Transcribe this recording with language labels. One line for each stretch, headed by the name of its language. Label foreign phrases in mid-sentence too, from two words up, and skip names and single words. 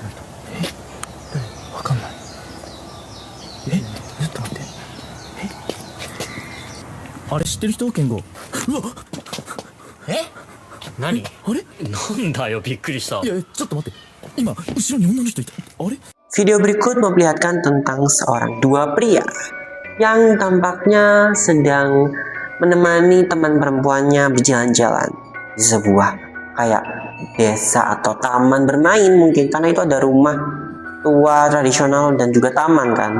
Japanese: わかんない。ちょっと待って。あれ知ってる人？健吾。うわ。え何あれ？なんだよびっくりしたいやちょっと待って。今後ろに女の人いた。あれ？
Indonesian: Video berikut memperlihatkan tentang dua pria yang tampaknya sedang menemani teman perempuannya berjalan-jalan di sebuah kayak desa atau taman bermain mungkin, karena itu ada rumah tua tradisional dan juga taman kan.